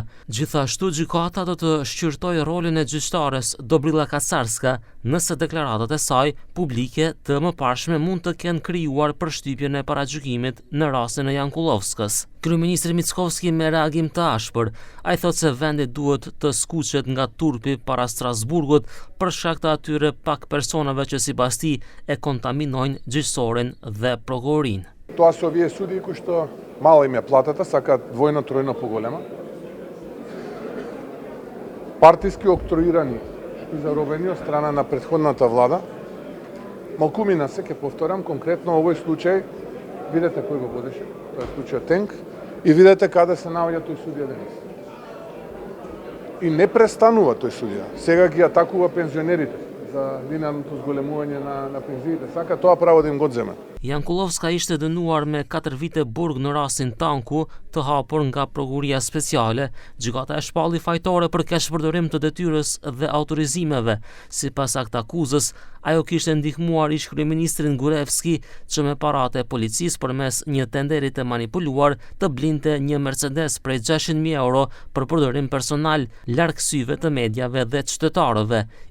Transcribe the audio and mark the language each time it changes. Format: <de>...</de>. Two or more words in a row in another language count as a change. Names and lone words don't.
<sq>Gjithashtu gjykata do të shqyrtojë rolin e gjyqtares Dobrila Kacarska nëse deklaratat e saj publike të mëparshme mund të kenë krijuar përshtypjen e paragjykimit në rastin e Jankulovskës. Kryeministri Mickovski me reagim të ashpër, ai thotë se vendi duhet të skuqet nga turpi para Strasburgut për shkak të atyre pak personave që sipas tij e kontaminojnë gjyqësorin dhe prokurorinë.</sq> <mk>Тоа се овие судии кои што мала им е платата, сакаат двојно, тројно поголема. Партиски октроирани и заробени од страна на претходната влада. Малкумина се, ќе повторам, конкретно овој случај, видете кој го водеше, тоа е случајот Тенк, и видете каде се наоѓа тој судија денес. И не престанува тој судија. Сега ги атакува пензионерите за линеарното зголемување на пензиите. Сака тоа право да им го земе.</mk> <sq>Jankulovska ishte dënuar me 4 vite burg në rastin Tanku, të hapur nga prokuroria speciale. Gjykata e shpalli fajtore për keqpërdorim të detyrës dhe autorizimeve. Sipas aktakuzës, ajo kishte ndihmuar ish-kryeministrin Gurevski që me paratë e policisë përmes një tenderi të manipuluar të blinte një Mercedes prej 600.000 euro për përdorim personal, larg syve të mediave dhe të qytetarëve.</sq>